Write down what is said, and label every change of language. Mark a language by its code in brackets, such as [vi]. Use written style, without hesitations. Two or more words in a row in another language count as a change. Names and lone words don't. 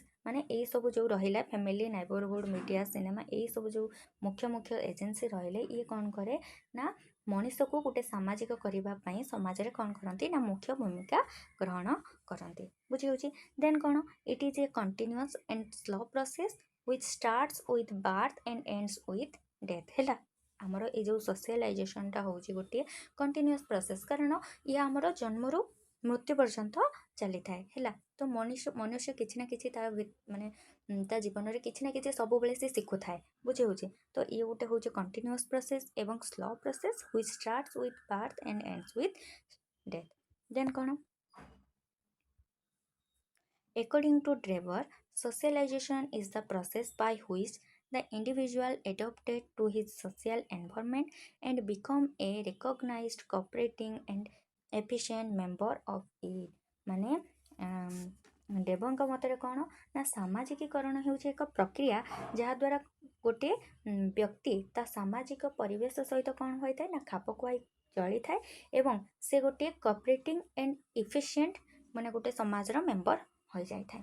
[or] ମାନେ ଏଇସବୁ ଯେଉଁ ରହିଲା [en] family neighbourhood media cinema [or] ଏଇସବୁ ଯେଉଁ ମୁଖ୍ୟ ଏଜେନ୍ସି ରହିଲେ ଇଏ କ'ଣ କରେ ନା ମଣିଷକୁ ଗୋଟେ ସାମାଜିକ କରିବା ପାଇଁ ସମାଜରେ କ'ଣ କରନ୍ତି ନା ମୁଖ୍ୟ ଭୂମିକା ଗ୍ରହଣ କରନ୍ତି। [en] ବୁଝିହେଉଛି। ଦେନ୍ କ'ଣ it is a continuous and slow process which starts with birth and ends with death ହେଲା। [or] ଆମର ଏଇ ଯେଉଁ ସୋସିଆଲାଇଜେସନଟା ହେଉଛି ଗୋଟିଏ [en] continuous process [or] କାରଣ ଇଏ ଆମର ଜନ୍ମରୁ ମୃତ୍ୟୁ ପର୍ଯ୍ୟନ୍ତ ଚାଲିଥାଏ ହେଲା। ତ ମନୁଷ୍ୟ କିଛି ନା କିଛି ମାନେ ତା ଜୀବନରେ କିଛି ନା କିଛି ସବୁବେଳେ ସେ ଶିଖୁଥାଏ। ବୁଝିହେଉଛି। ତ ଇଏ ଗୋଟେ ହେଉଛି [en] continuous process ଏବଂ slow process which starts with birth and ends with death। ଦେନ୍ କ'ଣ according to Drever, socialization is the process by which the individual adapted to his social environment and become a recognized, cooperating and efficient member of it। [or] ମାନେ ଡେବଙ୍କ ମତରେ କ'ଣ ନା ସାମାଜିକୀକରଣ ହେଉଛି ଏକ ପ୍ରକ୍ରିୟା ଯାହାଦ୍ୱାରା ଗୋଟେ ବ୍ୟକ୍ତି ତା ସାମାଜିକ ପରିବେଶ ସହିତ କ'ଣ ହୋଇଥାଏ ନା ଖାପ ଖୁଆଇ ଚଳିଥାଏ ଏବଂ ସେ ଗୋଟିଏ [en] cooperating and efficient [or] ମାନେ ଗୋଟେ ସମାଜର ମେମ୍ବର ହୋଇଯାଇଥାଏ।